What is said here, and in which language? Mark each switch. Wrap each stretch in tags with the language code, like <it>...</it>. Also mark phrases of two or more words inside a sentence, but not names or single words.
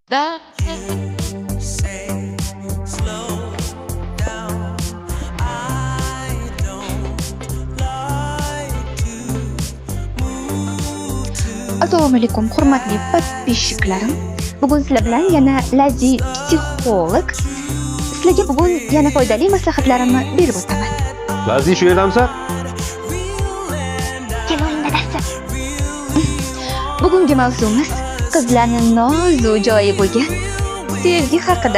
<en>That Say, slow down. I don't like to move too.</en> <uz>Assalomu alaykum, hurmatli podpischiklarim. Bugun sizlar bilan yana Lazi psixolog sizlarga bugun yana foydali maslahatlarimni berib o'taman. Lazi shu yerdamsan? Keling, dadasi. Bugungi mavzumiz qizlarning nozu joyi bo'lgan sevgi haqida.</uz>